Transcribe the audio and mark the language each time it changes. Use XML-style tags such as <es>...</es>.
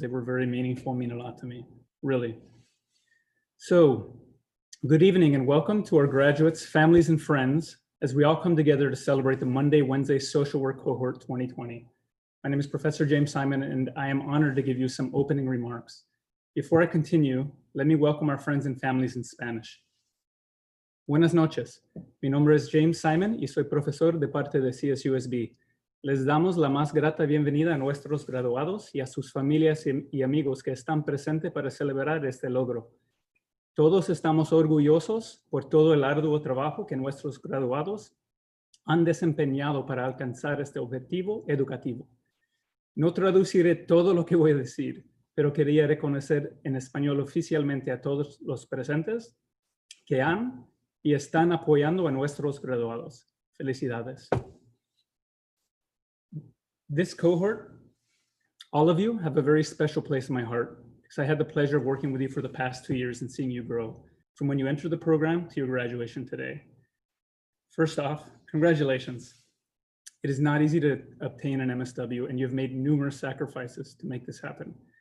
<en>They were very meaningful, mean a lot to me, really. So, good evening and welcome to our graduates, families, and friends as we all come together to celebrate the Monday, Wednesday Social Work Cohort 2020. My name is Professor James Simon, and I am honored to give you some opening remarks. Before I continue, let me welcome our friends and families in Spanish.</en> <es>Buenas noches. Mi nombre es James Simon y soy profesor de parte de CSUSB. Les damos la más grata bienvenida a nuestros graduados y a sus familias y amigos que están presentes para celebrar este logro. Todos estamos orgullosos por todo el arduo trabajo que nuestros graduados han desempeñado para alcanzar este objetivo educativo. No traduciré todo lo que voy a decir, pero quería reconocer en español oficialmente a todos los presentes que han y están apoyando a nuestros graduados. Felicidades.</es> <en>This cohort, all of you have a very special place in my heart because I had the pleasure of working with you for the past 2 years and seeing you grow from when you entered the program to your graduation today. First off, congratulations. It is not easy to obtain an MSW, and you've made numerous sacrifices to make this happen.</en>